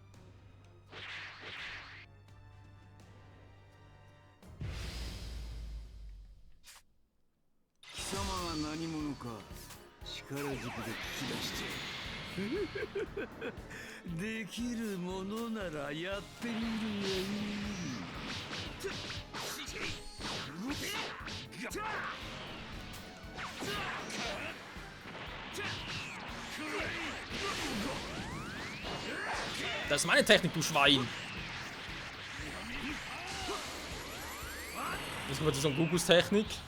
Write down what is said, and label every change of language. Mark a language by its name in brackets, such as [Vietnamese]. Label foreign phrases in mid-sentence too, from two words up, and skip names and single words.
[Japanese] 貴様が何者か力ずくで聞き出してできるものならやってみるがいい。 [German] Das ist meine Technik, du Schwein. Das wird so eine Gugus-Technik.